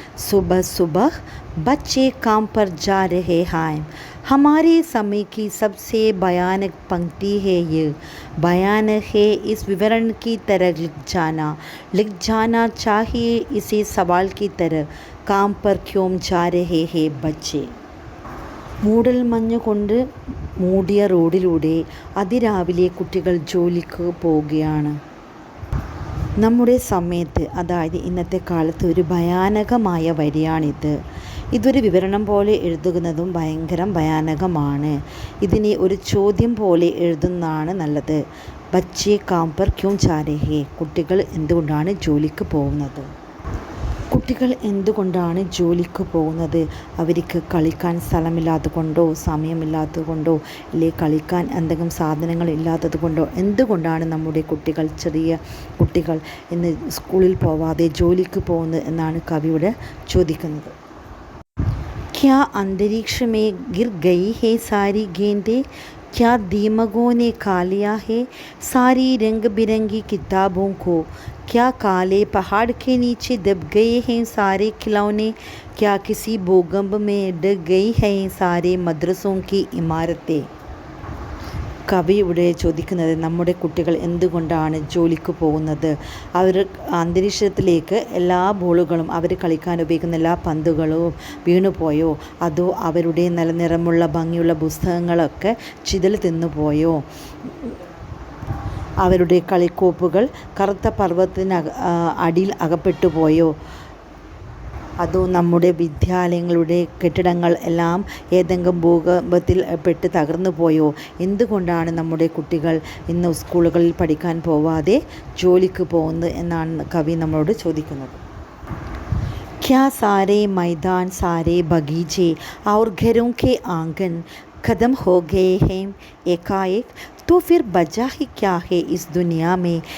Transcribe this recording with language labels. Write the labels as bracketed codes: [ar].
[hi] सुबह सुबह बच्चे काम पर जा रहे हैं. हमारे समय की सबसे भयानक पंक्ति है ये. बयान है इस विवरण की तरह लिख जाना चाहिए इसे सवाल की तरह. काम पर क्यों जा रहे हैं बच्चे. [ml] മൂടൽ മഞ്ഞ് കൊണ്ട് മൂടിയ റോഡിലൂടെ അതിരാവിലെ കുട്ടികൾ ജോലിക്ക് പോവുകയാണ്. നമ്മുടെ സമയത്ത്, അതായത് ഇന്നത്തെ കാലത്ത്, ഒരു ഭയാനകമായ വരിയാണിത്. ഇതൊരു വിവരണം പോലെ എഴുതുന്നതും ഭയാനകമാണ്. ഇതിനെ ഒരു ചോദ്യം പോലെ എഴുതുന്നതാണ് നല്ലത്. [hi] ബച്ചേ കാം പർ ക്യോം ജാ രഹേ. [ml] കുട്ടികൾ എന്തുകൊണ്ടാണ് ജോലിക്ക് പോകുന്നത്. കുട്ടികൾ എന്തുകൊണ്ടാണ് ജോലിക്ക് പോകുന്നത്. അവർക്ക് കളിക്കാൻ സ്ഥലമില്ലാത്തത് കൊണ്ടോ, സമയമില്ലാത്തത് കൊണ്ടോ, അല്ലെ കളിക്കാൻ എന്തെങ്കിലും സാധനങ്ങൾ ഇല്ലാത്തത് കൊണ്ടോ, എന്തുകൊണ്ടാണ് നമ്മുടെ കുട്ടികൾ, ചെറിയ കുട്ടികൾ ഇന്ന് സ്കൂളിൽ പോവാതെ ജോലിക്ക് പോകുന്നത് എന്നാണ് കവിയുടെ ചോദിക്കുന്നത്. [hi] ക്യാ अंतरिक्ष में गिर गई है सारी गेंदें. क्या दीमकों ने खा लिया है सारी रंग बिरंगी किताबों को. क्या काले पहाड़ के नीचे दब गए हैं सारे खिलौने. क्या किसी भूकंप में डर गई हैं सारे मदरसों की इमारतें. [ml] കവി ഇവിടെ ചോദിക്കുന്നത് നമ്മുടെ കുട്ടികൾ എന്തുകൊണ്ടാണ് ജോലിക്ക് പോകുന്നത്. അവർ അന്തരീക്ഷത്തിലേക്ക് എല്ലാ ബോളുകളും, അവർ കളിക്കാൻ ഉപയോഗിക്കുന്ന എല്ലാ പന്തുകളും വീണുപോയോ, അതോ അവരുടെ നല്ല നിറമുള്ള ഭംഗിയുള്ള പുസ്തകങ്ങളൊക്കെ ചിതൽ തിന്നുപോയോ, അവരുടെ കളിക്കോപ്പുകൾ കറുത്ത പർവ്വതത്തിന് അടിയിൽ അകപ്പെട്ടു പോയോ, അതോ നമ്മുടെ വിദ്യാലയങ്ങളുടെ കെട്ടിടങ്ങൾ എല്ലാം ഏതെങ്കിലും ഭൂകമ്പത്തിൽ പെട്ട് തകർന്നു പോയോ. എന്തുകൊണ്ടാണ് നമ്മുടെ കുട്ടികൾ ഇന്ന് സ്കൂളുകളിൽ പഠിക്കാൻ പോവാതെ ജോലിക്ക് പോകുന്നത് എന്നാണ് കവി നമ്മളോട് ചോദിക്കുന്നത്. [hi] क्या सारे मैदान सारे बगीचे और घरों के आंगन खत्म हो गए हैं एकाएक. तो फिर वजह ही क्या है इस दुनिया में.